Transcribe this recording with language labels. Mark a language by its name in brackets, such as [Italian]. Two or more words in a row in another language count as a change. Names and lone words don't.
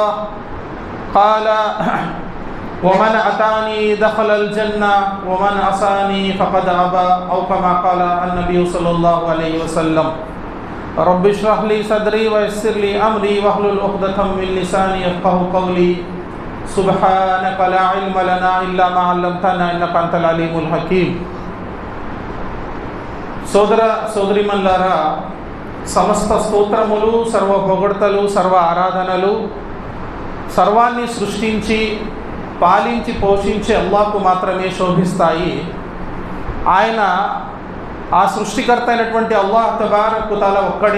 [Arabic] قال: ومن أتاني دخل الجنة ومن عصاني فقد أبى، أو كما قال النبي صلى الله عليه وسلم. رب اشرح لي صدري ويسر لي أمري واحلل عقدة من لساني يفقهوا قولي. سبحانك لا علم لنا إلا ما علمتنا إنك أنت العليم الحكيم. [Telugu] సోదర సోదరిమల్లారా, సమస్త స్తోత్రములు, సర్వ పొగడ్తలు, సర్వ ఆరాధనలు సర్వాన్ని సృష్టించి పాలించి పోషించి అల్లాహ్కు మాత్రమే శోభిస్తాయి. ఆయన ఆ సృష్టికర్త అయినటువంటి అల్లాహ్ [Arabic] تبارك تعالى [Telugu] ఒక్కడే.